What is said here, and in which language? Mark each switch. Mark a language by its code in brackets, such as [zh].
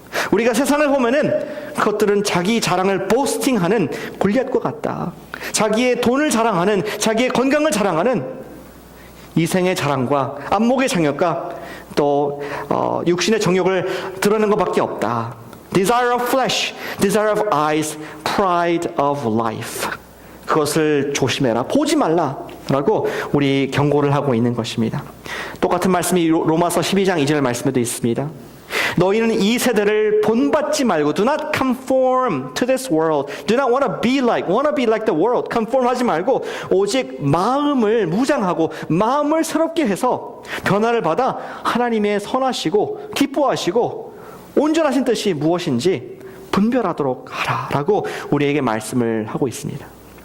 [ko] 우리가 세상을 보면은 그것들은 자기 자랑을 보스팅하는 골리앗과 같다. 자기의 돈을 자랑하는, 자기의 건강을 자랑하는 이생의 자랑과 안목의 장혁과 또 육신의 정욕을 드러내는 것밖에 없다. [en] Desire of flesh, desire of eyes, pride of life. [ko] 그것을 조심해라. 보지 말라. 라고 우리 경고를 하고 있는 것입니다. 똑같은 말씀이 로마서 12장 2절 말씀에도 있습니다. 너희는 이 세대를 본받지 말고 [en] do not conform to this world. Do not want to be like the world. [ko] conform 하지 말고 오직 마음을 무장하고 마음을 새롭게 해서 변화를 받아 하나님의 선하시고 기뻐하시고 온전하신 뜻이 무엇인지 분별하도록 하라라고 우리에게 말씀을 하고 있습니다.